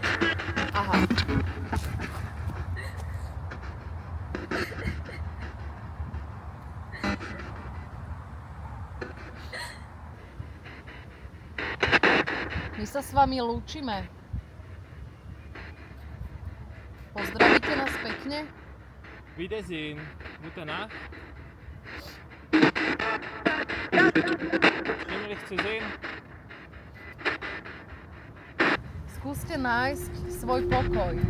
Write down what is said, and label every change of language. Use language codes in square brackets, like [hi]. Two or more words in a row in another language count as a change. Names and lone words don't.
[sk] Aha. My sa s vami lúčime. Pozdravíte nás pekne. [de] Wiedersehen. Gute Nacht. Schön, dich zu sehen. [sk] Skúste nájsť svoj pokoj.